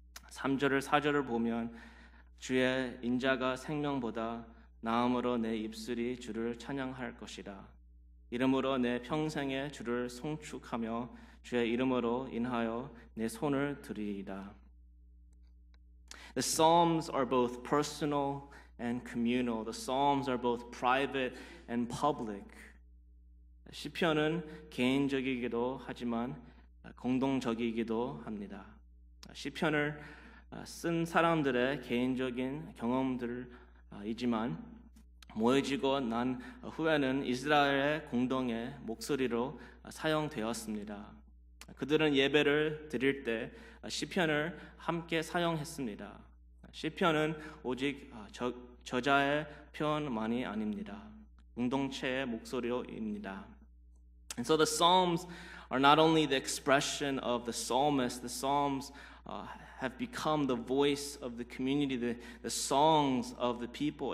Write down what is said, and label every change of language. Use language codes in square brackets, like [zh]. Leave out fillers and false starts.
[ko] 3절을 4절을 보면 주의 인자가 생명보다 나음으로 내 입술이 주를 찬양할 것이라. 이름으로 내 평생에 주를 송축하며 주의 이름으로 인하여 내 손을 드리이다. [en] The Psalms are both personal and communal. The Psalms are both private and public. [ko] 시편은 개인적이기도 하지만 공동적이기도 합니다. 시편을 쓴 사람들의 개인적인 경험들이지만 모여지고 난 후에는 이스라엘의 공동의 목소리로 사용되었습니다. 그들은 예배를 드릴 때 시편을 함께 사용했습니다. 시편은 오직 저자의 표현만이 아닙니다. 공동체의 목소리입니다. [en] And so the Psalms are not only the expression of the psalmist, the Psalms have become the voice of the community, the songs of the people.